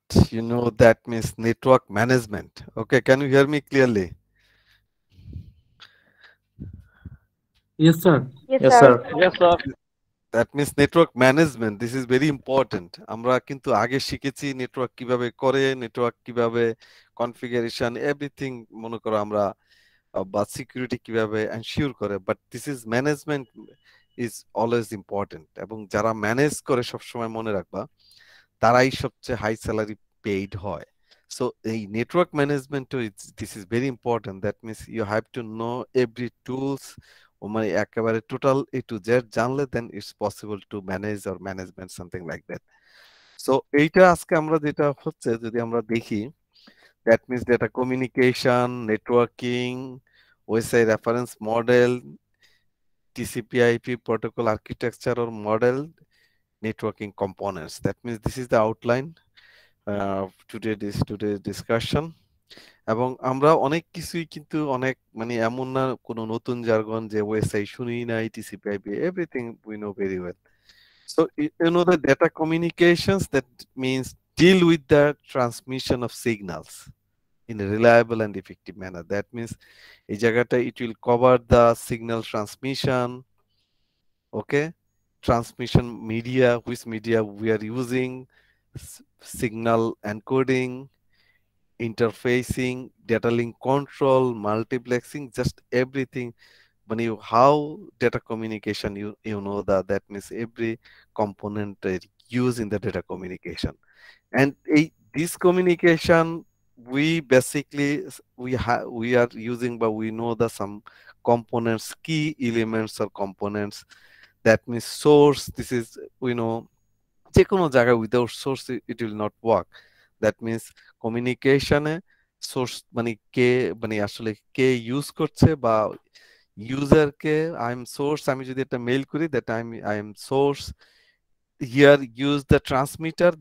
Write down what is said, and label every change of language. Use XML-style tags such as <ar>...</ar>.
<en>That means network management. Okay, can you hear me clearly? Yes, sir. Yes, Yes, sir. sir. Yes, sir. That means network management. This is very important.</en> <bn>আমরা কিন্তু আগে শিখেছি network কিভাবে করে, network কিভাবে configuration, everything মনে করো আমরা বা সিকিউরিটি কিভাবে এনশিওর করে,</bn> <en>But this is management is always important.</en> <bn>এবং যারা ম্যানেজ করে সবসময় মনে রাখবা তারাই সবচেয়ে হাই স্যালারি পেইড হয়। সো এই</bn> <en>Network management this is very important. That means you have to know every tools,</en> <bn>ও মানে একেবারে টোটাল এ টু জেড জানলে</bn> <en>Then it's possible to manage or management something like that. So</en> <bn>এইটা আজকে আমরা যেটা হচ্ছে যদি আমরা দেখি,</bn> <en>That means data communication, networking, OSI reference model, TCP IP protocol architecture or model, networking components. That means this is the outline today's discussion.</en> <bn>এবং আমরা অনেক কিছুই কিন্তু অনেক মানে এমন না কোনো নতুন জার্গন যে ওএসআই শুনি নাই, টিসিপি/আইপি</bn> <en>Everything we know very well. So the data communications, that means deal with the transmission of signals in a reliable and effective manner. That means</en> <bn>এই জায়গাটা</bn> <en>it will cover the signal transmission, okay, transmission media, which media we are using, signal encoding, interfacing, data link control, multiplexing, just everything. When you how data communication, that means every component used in the data communication. And this communication, we basically we are using, but we know the some components, key elements or components. That means source. This is</en> <bn>যে কোনো জায়গায়</bn> <en>Without source it will not work. That means কমিউনিকেশনে source</en> <bn>মানে কে, মানে আসলে কে use করছে বা ইউজারকে</bn> <en>I am source,</en> <bn>আমি যদি একটা মেইল করি</bn> <en>That I am source here use the transmitter.</en>